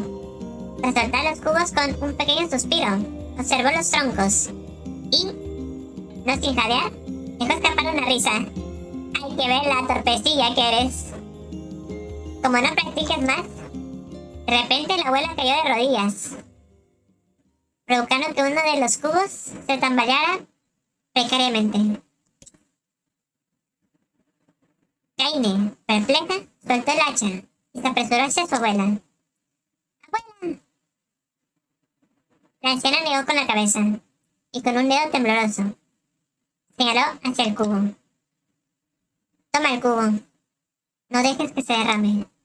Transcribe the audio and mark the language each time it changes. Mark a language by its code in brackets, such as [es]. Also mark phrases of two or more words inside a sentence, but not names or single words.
[es] Tras soltar los cubos con un pequeño suspiro, observó los troncos y, no sin jadear, dejó escapar una risa. Hay que ver la torpecilla que eres. Como no practiques más, de repente la abuela cayó de rodillas, provocando que uno de los cubos se tambaleara precariamente. Kaine, perpleja, soltó el hacha y se apresuró hacia su abuela. ¡Abuela! La anciana negó con la cabeza y con un dedo tembloroso señaló hacia el cubo. Toma el cubo. No dejes que se derrame.